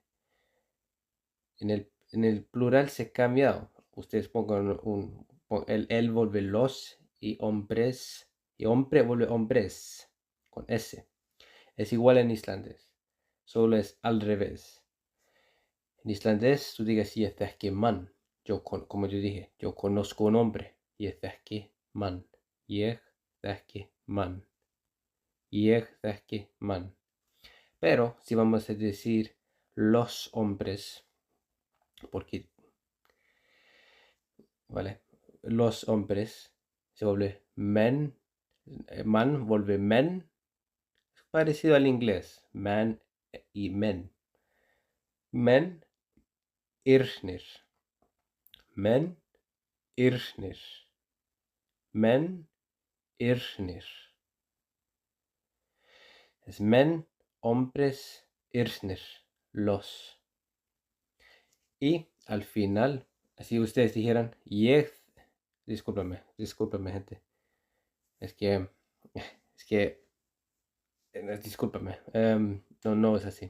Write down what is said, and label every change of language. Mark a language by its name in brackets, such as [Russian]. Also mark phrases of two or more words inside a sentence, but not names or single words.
[Spanish] En el plural se cambia. Ustedes pongan el vuelve los y hombres. Y hombre vuelve hombres. Con S. Es igual en islandés. Solo es al revés. En islandés tú digas [Icelandic] ég þekki mann. [Spanish] Como yo dije, yo conozco un hombre. [Icelandic] Ég þekki mann. Ég þekki mann. Ég þekki mann. [Spanish] Pero si vamos a decir los hombres, porque, ¿vale? Los hombres se vuelve men, man vuelve men, parecido al inglés, man y men. [Icelandic] Men, irnir. Men, irnir. Men, irnir. [Spanish] Es men, hombres, irnir, los. Y al final, así ustedes dijeran, discúlpame, gente. Es que, discúlpame, no es así.